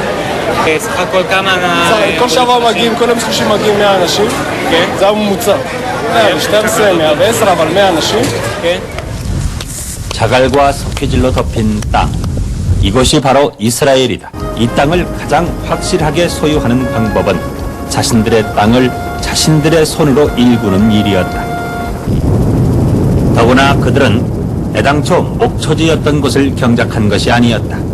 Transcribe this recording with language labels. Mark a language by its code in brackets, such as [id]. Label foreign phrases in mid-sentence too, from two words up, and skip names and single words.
[he] סך הכל כמה... כל שבוע מגיעים, כל יום שלישי מגיעים 100 אנשים. זה הממוצע. 112, 110, אבל 100 אנשים. [ko] 자갈과 석회질로 덮인 땅. 이곳이 바로 이스라엘이다. 이 땅을 가장 확실하게 소유하는 방법은 자신들의 땅을 자신들의 손으로 일구는 일이었다. 더구나 그들은 애당초 목초지였던 곳을 경작한 것이 아니었다.